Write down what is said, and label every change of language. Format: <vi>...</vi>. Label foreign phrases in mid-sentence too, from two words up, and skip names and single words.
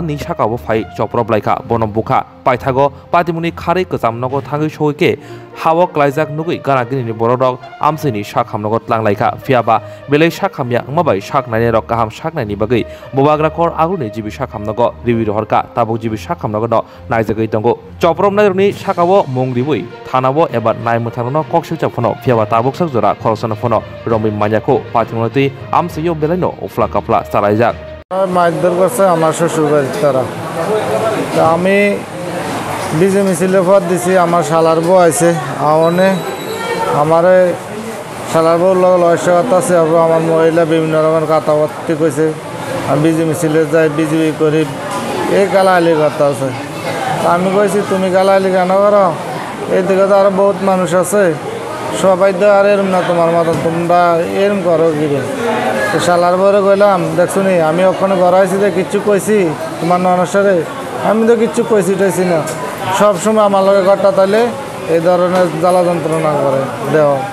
<trp>ni sakabo phai choprop laika bonom bukha paithago patimuni khare kesam nogo thangai soike hawo klaijak nugui garagini ni borodok amsini sakham nogo tlanglaika fiaba belai sakhamya ngmabai saknani rok kaham saknani bagai bobagra kor aguni jibi sakham nogo riwi rohorka tabuk jibi sakham nogo no naijagai tongo choprop nairni sakabo mongribui thanabo ebar naimutharono koksilchak phono fiaba tabuk sakjora khorosana phono romi Manyako Patimoti Amsayo Beleno Ufla Kapla Sarajak</trp> <bn>মাইদর করছে আমার শ্বশুর বাড়ির তারা তা আমি বিজে মিছিলে পর দিছি আমার শালার বউ আছে আওনে আমারে শালার বউ লয়সা কথা আছে আমার মহিলা বিভিন্ন রকমের কথাবার্তা কইছে আমি বিজে মিছিলে যাই বিজেপি করি এই গালাগালি কথা আছে আমি কইছি তুমি গালাগালি কেন করো এইদিকে তো আরো বহুত মানুষ আছে সবাই তো আর এরম না তোমার মতন তোমরা এরম করো গিরে তো শালার বরে কইলাম দেখছো নি আমি ওখানে গড়াইছি যে কিচ্ছু কইছি তোমার ননসারে আমি তো কিচ্ছু কইছি টাইছি না সবসময় আমার লগে ঘরটা তাইলে এই ধরনের জ্বালা যন্ত্রণা করে দেহ</bn>